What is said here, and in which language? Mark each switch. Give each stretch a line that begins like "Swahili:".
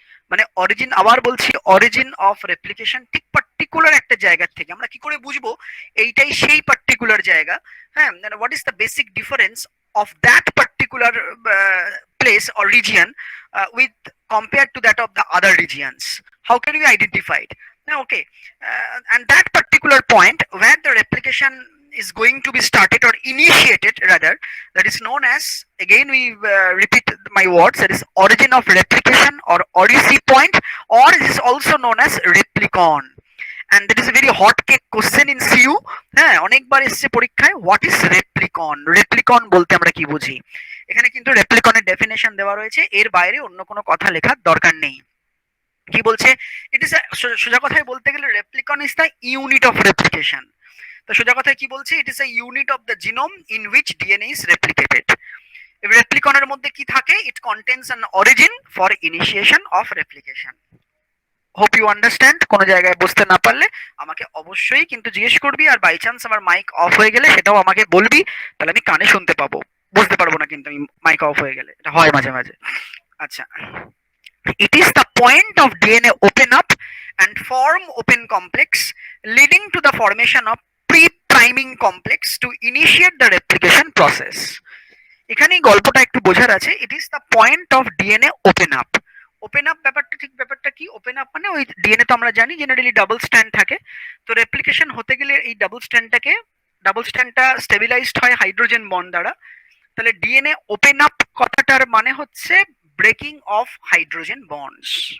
Bangla: মানে অরিজিন, আবার বলছি,
English: origin of replication
Bangla: ঠিক পার্টিকুলার একটা জায়গা থেকে। আমরা কি করে বুঝবো এইটাই সেই পার্টিকুলার জায়গা? হ্যাঁ, মানে
English: What is the basic difference of that particular place or region with compare to that of the other regions? How can you identify it? Okay, and that particular point where the replication is going to be started or initiated rather, that is known as, again we repeat my words, that is origin of replication or origin point, or it is also known as replicon. And that is a very hot cake question in CU.
Bangla: হ্যাঁ, অনেকবার এসেছে পরীক্ষায়,
English: What is replicon?
Bangla: রেপ্লিকন বলতে আমরা কি বুঝি? এখানে কিন্তু রেপ্লিকনের ডেফিনেশন দেওয়া রয়েছে, এর বাইরে অন্য কোনো কথা লেখার দরকার নেই। কি বলছে?
English: it is,
Bangla: সোজা কথায় বলতে গেলে
English: Replicon is the unit of replication.
Bangla: তো সোজা কথায় কি বলছে?
English: It is a unit of the genome in which DNA is replicated.
Bangla: রেপ্লিকনের মধ্যে কি থাকে?
English: It contains an origin for initiation of replication. Hope you understand.
Bangla: কোনো জায়গায় বুঝতে না পারলে আমাকে অবশ্যই কিন্তু জিজ্ঞেস করবি, আর বাই চান্স আমার মাইক অফ হয়ে গেলে সেটাও আমাকে বলবি, তাহলে আমি কানে শুনতে পাবো। বুঝতে পারবো না কিন্তু আমি মাইক অফ হয়ে গেলে, এটা হয় মাঝে মাঝে।
English: আচ্ছা, it is the point of DNA open up and form open complex leading to the formation of pre-priming complex to initiate the replication process.
Bangla: এখানেই গল্পটা একটু বোঝার আছে।
English: It is the point of DNA open up. Open up
Bangla: ব্যাপারটা ঠিক, ব্যাপারটা কি? Open up মানে ওই ডিএনএ তো আমরা জানি জেনারেলি ডাবল স্ট্যান্ড থাকে, তো রেপ্লিকেশন হতে গেলে এই ডাবল স্ট্যান্ডটা স্টেবিলাইজড হয় হাইড্রোজেন বন্ড দ্বারা। তাহলে ডিএনএ ওপেন আপ কথাটার মানে হচ্ছে
English: Breaking of hydrogen bonds.